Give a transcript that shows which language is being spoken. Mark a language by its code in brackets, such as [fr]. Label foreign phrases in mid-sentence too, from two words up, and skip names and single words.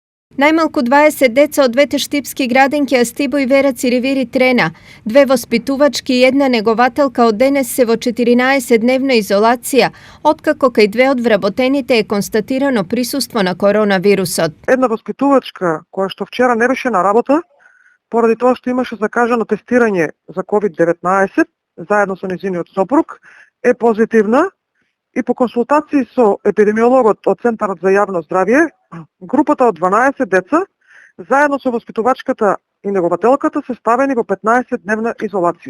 [mk] Најмалку 20 деца од двете штипски градинке Астибо и Вера Циривири Трена, две воспитувачки и једна негователка од данес се во 14-дневна изолација, откако кај две од вработените је констатирано присуство на koronavirusот. Една воспитувачка која што вчера не беше на работа, поради тоа што имаше закажано тестирање за COVID-19, заедно со нејзиниот сопруг, е позитивна и по консултации со епидемиологот од Центарот за јавно здравје, групата од 12 деца, заедно со воспитувачката и негователката се ставени во 15-дневна изолација.